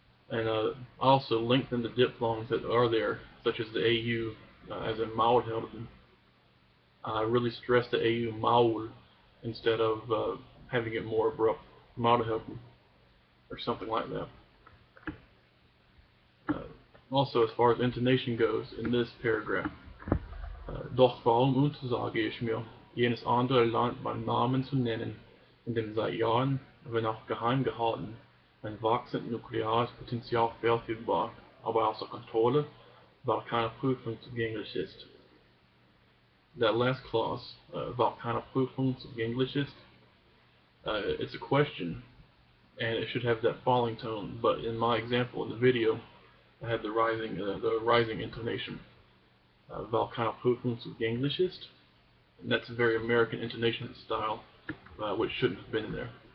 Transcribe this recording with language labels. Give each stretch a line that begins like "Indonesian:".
English: And I also lengthen the diphthongs that are there, such as the AU, as in Maulhelden. I really stress the AU Maul instead of having it more abrupt, Maulhelden, or something like that. Also, as far as intonation goes, in this paragraph,
German: doch warum untersage ich mir, jenes andere Land beim Namen zu nennen, in dem seit Jahren, wenn auch geheim gehalten, ein wachsendes nukleares Potenzial verfügbar, aber außer Kontrolle, weil keine Prüfung zugänglich ist.
English: That last clause,
German: weil keine Prüfung zugänglich ist,
English: it's a question, and it should have that falling tone, but in my example in the video, I had the rising intonation.
German: Weil keine Prüfung zugänglich ist,
English: and that's a very American intonation style, which shouldn't have been there.